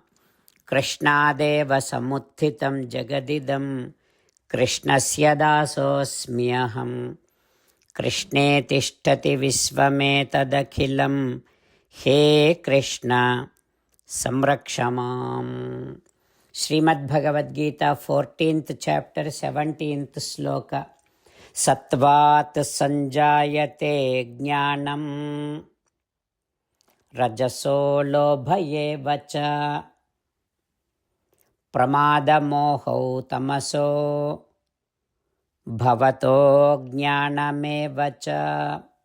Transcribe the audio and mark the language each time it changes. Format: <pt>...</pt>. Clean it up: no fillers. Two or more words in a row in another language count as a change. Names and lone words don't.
<sa>कृष्णदेव समुथितम् जगदिदम्. कृष्णस्य दासोस्म्यहम्. कृष्णे तिष्ठति विश्वमेतदखिलम्. हे कृष्ण संरक्षमाम्.</sa> <en>Srimad Bhagavad Gita, 14th chapter, 17th sloka.</en> <sa>सत्त्वात् सञ्जायते ज्ञानम् रजसो लोभये वच प्रमाद मोहौ तमसो भवतो ज्ञानमे वच.</sa>